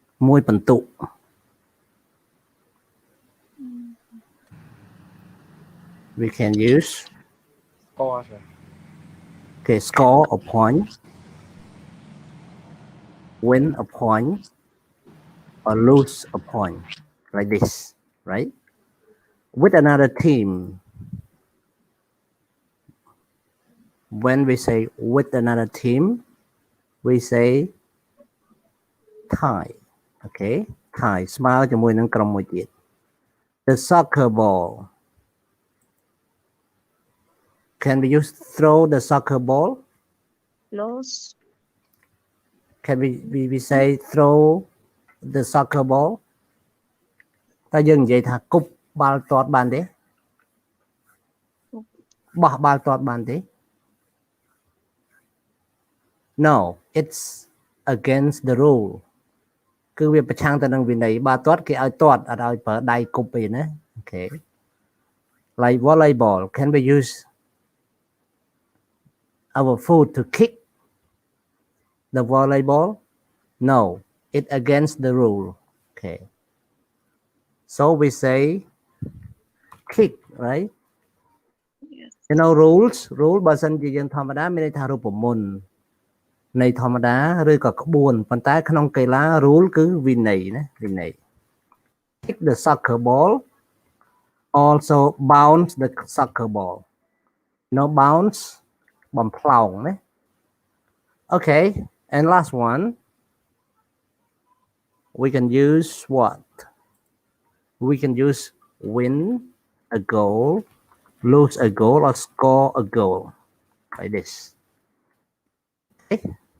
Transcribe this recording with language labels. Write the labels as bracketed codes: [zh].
[en] មួយពិន្ទុ We can use Score, sir. okay, score a point, win a point, or lose a point, like this, right? With another team, when we say with another team, we say tie. Okay, tie. [km] ស្មើជាមួយនឹងក្រុមមួយទៀត [en] The soccer ball. Can we use throw the soccer ball? Loss. Can we say throw the soccer ball? [km] តើយើងនិយាយថាគប់បាល់ទាត់បានទេបោះបាល់ទាត់បានទេ [en] No, it's against the rule. [km] គឺវាប្រឆាំងទៅនឹងវិន័យបាល់ទាត់គេឲ្យទាត់អត់ឲ្យប្រើដៃគប់ទេណា Okay. [en] Like volleyball, can we use our foot to kick the volleyball? No, it against the rule. Okay. So we say kick, right? Yes. You know rules, rule [km] បើសិនជាយើងធម្មតាមានន័យថារូបមន្តនៃធម្មតាឬក៏ក្បួនប៉ុន្តែក្នុងកីឡា rule គឺវិន័យណាវិន័យ [en] Kick the soccer ball, also bounce the soccer ball. No bounce បំផ្លោងណា Okay, and last one, we can use what? We can use win a goal, lose a goal, or score a goal, like this. Okay.